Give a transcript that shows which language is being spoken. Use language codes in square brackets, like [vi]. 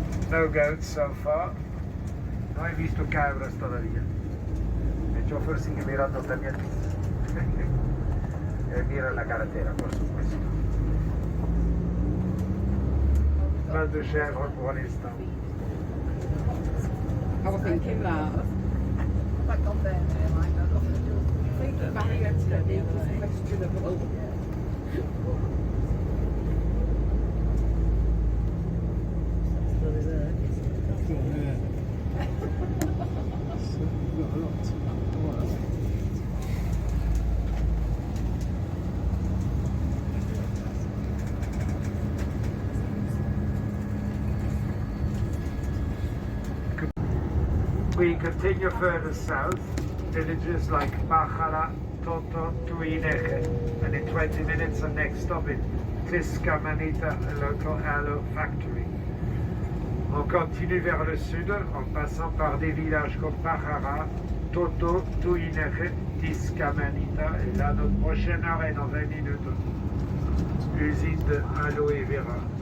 [en] No goats so far. [es] No he visto cabras todavía. El chofer sigue mirando también. Mira la carretera, por supuesto. [fr] Pas de chèvres pour l'instant. [en] I was thinking that. Back on there, I think the barriers that they was to the boat. We continue further south, villages like Bajara, Toto, Tuineje, and in 20 minutes the next stop in Tiscamanita, a local aloe factory. [fr] On continue vers le sud en passant par des villages comme Bajara, Toto, Tuineje, Tiscamanita, et là notre prochaine arrêt dans 20 minutes, l'usine de Aloe Vera.